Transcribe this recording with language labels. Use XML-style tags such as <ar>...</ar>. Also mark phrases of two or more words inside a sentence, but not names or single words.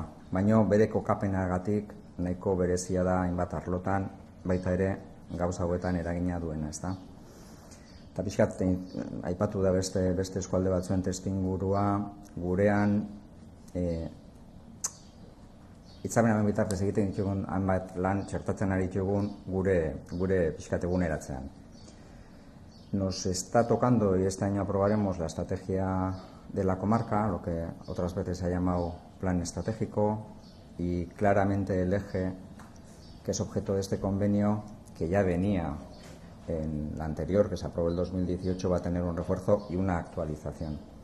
<eu>Baina bere kokapenagatik nahiko berezia da hainbat arlotan, baita ere gauza hauetan eragina duena, ezta? Eta pixkat, aipatu da beste eskualde batzuen testingurua, gurean hitzarmenaren bitartez egiten ditugun hainbat lan txertatzen ari ditugun gure pixkat eguneratzean.</eu> <es>Nos está tocando y este año aprobaremos la estrategia de la comarca, lo que otras veces se ha llamado plan estratégico, y claramente el eje que es objeto de este convenio, que ya venía en la anterior, que se aprobó el 2018, va a tener un refuerzo y una actualización.</es>